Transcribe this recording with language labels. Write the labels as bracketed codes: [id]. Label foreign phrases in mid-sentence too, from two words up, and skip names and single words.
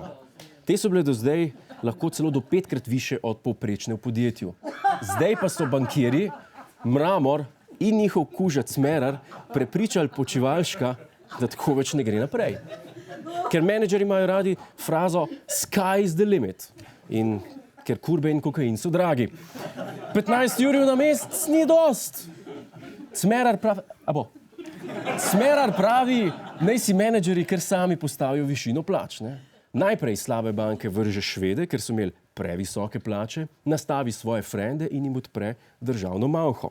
[sl] Te so bile do zdaj lahko celo do 5-krat više od povprečne v podjetju. Zdaj pa so bankirji, Mramor in njihov kužac Smerar prepričali Počivalška, da tako več ne gre naprej. Ker menedžeri imajo radi frazo [en] sky is the limit. [sl] In ker kurbe in kokain so dragi. 15 jurjev na mesec ni dost. Smerar pravi, naj si menedžeri kar sami postavijo višino plač. Ne? Najprej slabe banke vrže Švede, ker so imeli previsoke plače, nastavi svoje frende in jim odpre državno malho.